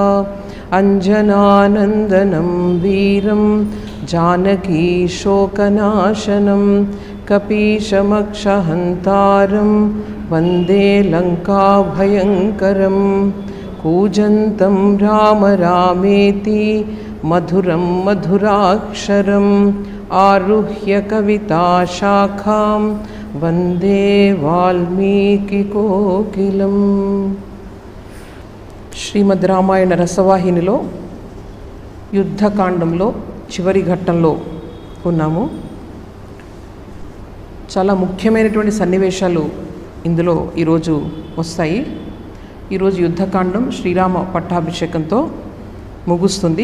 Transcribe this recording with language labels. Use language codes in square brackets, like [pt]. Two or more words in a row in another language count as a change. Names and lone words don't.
[sa] अंजनानन्दनं वीरं जानकी शोकनाशनं कपीशमक्षहन्तारं वन्दे लङ्काभयङ्करम्। कूजन्तं राम रामेति मधुरं मधुराक्षरम् आरुह्य कविताशाखां वन्दे वाल्मीकिकोकिलम्। [te] శ్రీమద్ రామాయణ రసవాహినిలో యుద్ధకాండంలో చివరి ఘట్టంలో ఉన్నాము. చాలా ముఖ్యమైనటువంటి సన్నివేశాలు ఇందులో ఈరోజు వస్తాయి. ఈరోజు యుద్ధకాండం శ్రీరామ పట్టాభిషేకంతో ముగుస్తుంది.